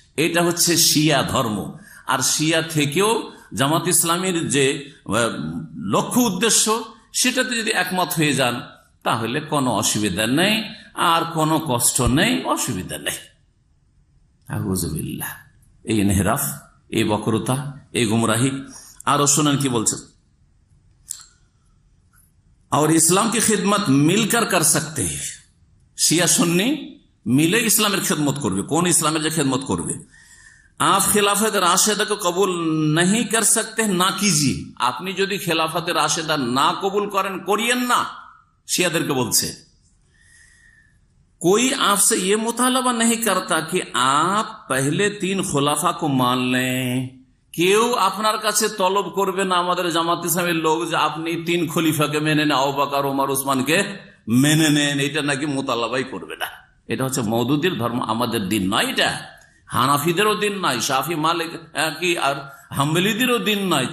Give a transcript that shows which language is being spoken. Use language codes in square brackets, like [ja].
[bn] এটা হচ্ছে শিয়া ধর্ম। আর শিয়া থেকেও জামাত ইসলামীর যে লক্ষ্য উদ্দেশ্য, সেটাতে যদি একমত হয়ে যান তাহলে কোনো অসুবিধা নেই, আর কোনো কষ্ট নেই, অসুবিধা নেই। আউযুবিল্লাহ, এই ইনহিরাফ, এই বক্রতা, এই গুমরাহি। আরো শুনেন কি বলছেন, [ur] और इस्लाम की खिदमत मिलकर कर सकते हैं। [bn] শিয়া সুন্নি মিলে ইসলামের খেদমত করবে। কোন ইসলামের যে খেদমত করবে? [ur] आप खिलाफत राशिदा को कबूल नहीं कर सकते, ना कीजिए। [bn] আপনি যদি খেলাফত রাশেদা না কবুল করেন, করিয়েন না। শিয়াদেরকে বলছে, [ur] कोई आपसे ये मुतालबा नहीं करता कि आप पहले 3 खुलाफा को मान लें। [bn] কেউ আপনার কাছে তলব করবে না, আমাদের জামাত ইসলামের লোক, যে আপনি 3 খলিফাকে মেনে নেন, আবু বকর, ওমর, ওসমানকে মেনে নেন। এটা নাকি মোতালাবাই করবে না। এটা হচ্ছে মওদুদির ধর্ম, আমাদের দিন নয়। এটা হানাফিদেরও দিন নয়, শাফি, মালিক কি আর হাম্বলিদেরও দিন নয়।